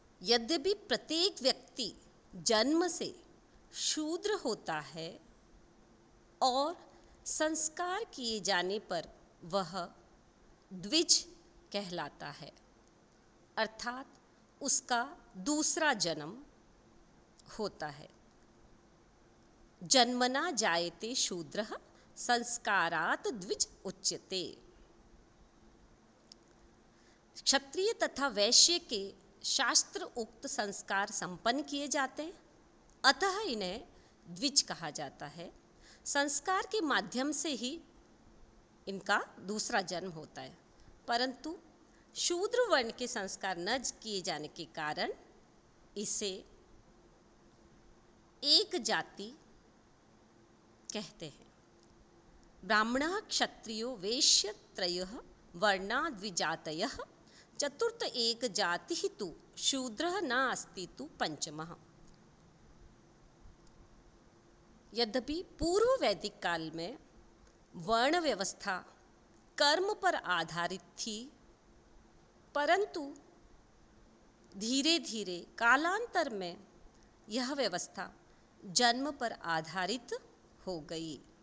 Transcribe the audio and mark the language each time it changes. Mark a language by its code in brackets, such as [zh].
[hi] यद्यपि प्रत्येक व्यक्ति जन्म से शूद्र होता है और संस्कार किए जाने पर वह द्विज कहलाता है, अर्थात उसका दूसरा जन्म होता है। [sa] जन्मना जायते शूद्रः संस्कारात् द्विज उच्यते। [hi] क्षत्रिय तथा वैश्य के शास्त्र उक्त संस्कार संपन्न किए जाते हैं, अतः इन्हें द्विज कहा जाता है। संस्कार के माध्यम से ही इनका दूसरा जन्म होता है, परंतु शूद्र वर्ण के संस्कार न किए जाने के कारण इसे एक जाति कहते हैं। [sa] ब्राह्मणः क्षत्रियो वैश्य त्रयः वर्णा द्विजातयः चतुर्थ एक जातिः तु शूद्रः न अस्ति तु पंचमः। [hi] यद्यपि पूर्व वैदिक काल में वर्ण व्यवस्था कर्म पर आधारित थी, परंतु धीरे धीरे कालांतर में यह व्यवस्था जन्म पर आधारित हो गई।